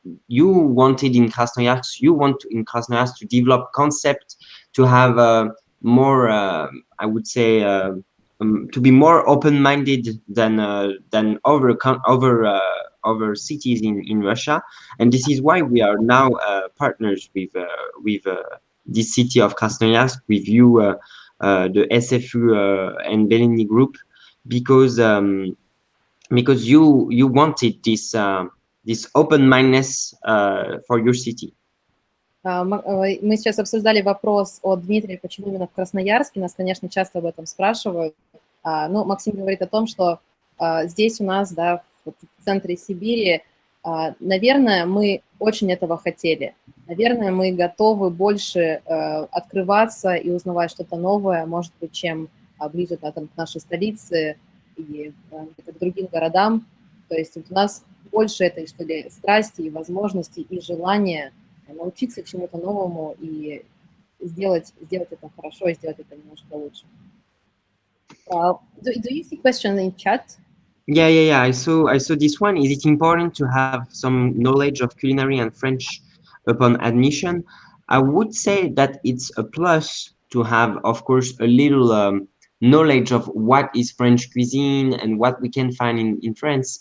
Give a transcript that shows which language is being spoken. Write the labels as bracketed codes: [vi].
[en] you wanted in Krasnoyarsk, in Krasnoyarsk to develop concept, to have more, I would say, to be more open-minded than other cities in Russia, and this is why we are now partners with this city of Krasnoyarsk, with you, the SFU and Bellini Group, because you wanted this open-mindedness for your city. [ru] Мы сейчас обсуждали вопрос от Дмитрия, почему именно в Красноярске. Нас, конечно, часто об этом спрашивают. Но Максим говорит о том, что здесь у нас, да, в центре Сибири, наверное, мы очень этого хотели. Наверное, мы готовы больше открываться и узнавать что-то новое, может быть, чем ближе к нашей столице и к другим городам. То есть вот у нас больше этой, что ли, страсти и возможностей и желания научиться чему-то новому и сделать это хорошо, и сделать это немножко лучше. [en] Do you see questions in chat? Yeah. I saw this one. Is it important to have some knowledge of culinary and French upon admission? I would say that it's a plus to have, of course, a little knowledge of what is French cuisine and what we can find in France.